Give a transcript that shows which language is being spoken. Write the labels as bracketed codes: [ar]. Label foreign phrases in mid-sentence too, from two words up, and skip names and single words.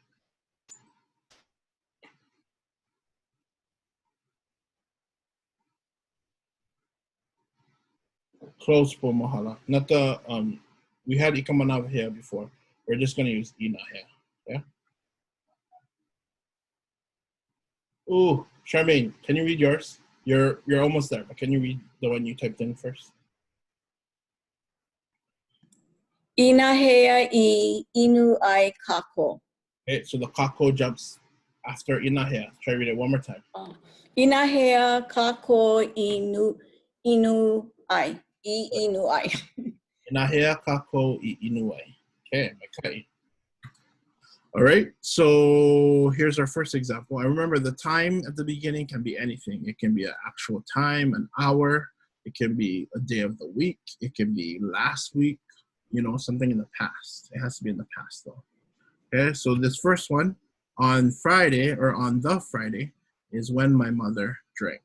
[en] Close [haw] po mahala. [en] Not the we had ikamanava here before. We're just gonna use ina here. Yeah. Ooh, Charmaine, can you read yours? You're almost there, but can you read the one you typed in first? [haw] Inahea I inu ai kākou. [en] Okay, so the kākou jumps after inahea. Try to read it one more time. [haw] Inahea kākou inu ai. I inu ai. Inahea kākou I inu ai. [en] Okay, okay. All right, so here's our first example. I remember the time at the beginning can be anything. It can be an actual time, an hour. It can be a day of the week. It can be last week, you know, something in the past. It has to be in the past though. Okay, so this first one, on Friday or on the Friday, is when my mother drank.